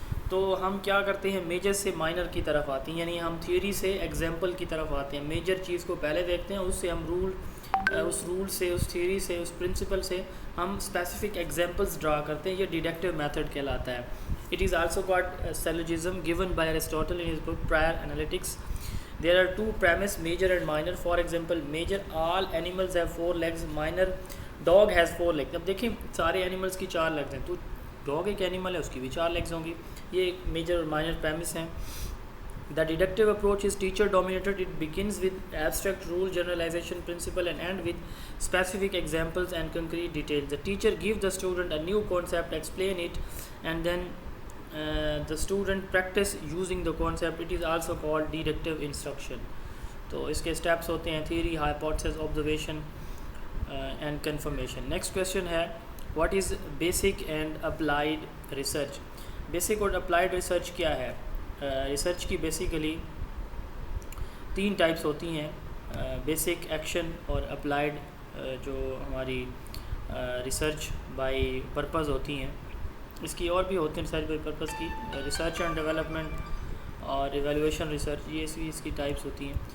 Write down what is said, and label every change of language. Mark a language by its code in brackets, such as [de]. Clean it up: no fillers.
[ur] تو ہم کیا کرتے ہیں, میجر سے مائنر کی طرف آتے ہیں, یعنی ہم تھیوری سے ایگزامپل کی طرف آتے ہیں. میجر چیز کو پہلے دیکھتے ہیں, اس سے ہم اس رول سے, اس تھیوری سے, اس پرنسپل سے ہم اسپیسیفک ایگزامپلس ڈرا کرتے ہیں. یہ ڈیڈکٹیو میتھڈ کہلاتا ہے. [en] It is also called syllogism given by Aristotle in his book prior analytics. There are 2 premise, major and minor. For example, major all animals have 4 legs. Minor dog has 4 legs. [ur] اب دیکھیں سارے animals کی 4 legs ہیں, تو dog ایک animal ہے, اس کی بھی 4 legs ہوں گی. یہ ایک میجر اور مائنر premise ہیں. [en] The deductive approach is teacher dominated. It begins with abstract rule, generalization, principle and end with specific examples and concrete details. The teacher gives the student a new concept, explain it, and then the student practice using the concept. It is also called deductive instruction. [ur] تو اس کے steps ہوتے ہیں [en] theory, hypothesis, observation and confirmation. Next question ہے what is basic and applied research? [ur] Basic اور applied research کیا ہے؟ Research کی basically 3 types ہوتی ہیں، بیسک، ایکشن اور اپلائیڈ، جو ہماری ریسرچ بائی پرپز ہوتی ہیں. اس کی اور بھی ہوتی ہیں ریسرچ بائی پرپز کی، ریسرچ اینڈ ڈیولپمنٹ اور ایویلویشن ریسرچ، یہ اس کی ٹائپس ہوتی ہیں.